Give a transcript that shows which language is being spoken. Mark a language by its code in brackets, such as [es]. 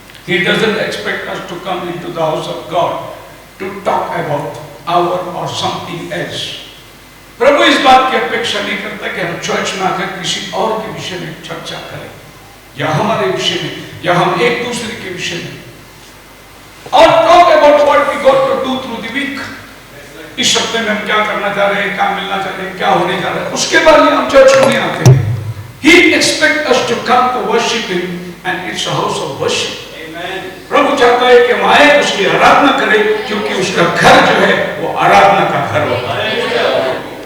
[en] He doesn't expect us to come into the house of God to talk about our or something else. [hi] प्रभु इस बात की अपेक्षा नहीं करता कि हम चर्च में आकर किसी और के विषय में चर्चा करें या हमारे विषय में या हम एक दूसरे के विषय में और [en] talk about what we got to do through the week. [hi] इस हफ्ते में हम क्या करना चाह रहे हैं, क्या मिलना चाह रहे हैं, क्या होने जा रहा है, उसके बाद ही हम चर्च में आते हैं। [en] He expects us to come to worship Him and it's a house of worship. [hi] प्रभु चाहता है कि हम आए उसकी आराधना करें, क्योंकि उसका घर जो है वो आराधना का घर होता है।